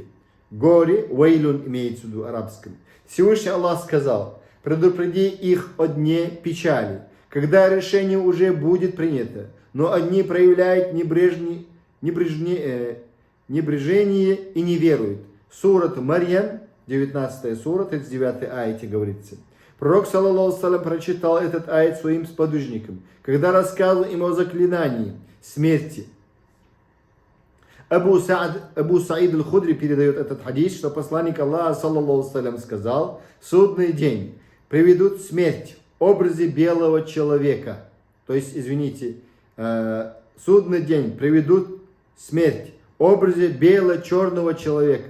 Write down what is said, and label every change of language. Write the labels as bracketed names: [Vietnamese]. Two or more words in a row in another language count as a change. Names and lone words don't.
[Russian] Горе, вейлун имеется в виду арабском. Всевышний Аллах сказал: предупреди их о дне печали, когда решение уже будет принято, но одни проявляют небрежение и не веруют. Сурат Марьям, 19 сура, 39 аяте говорится. Пророк, [Arabic] صلى الله سلم, [Russian] прочитал этот аят своим сподвижникам, когда рассказывал им о заклинании смерти. Абу Саид аль-Худри передает этот хадис, что посланник Аллаха, [Arabic] صلى الله سلم, [Russian] сказал: в судный день приведут смерть в образе белого человека. То есть, извините, судный день приведут смерть в образе бело-черного человека.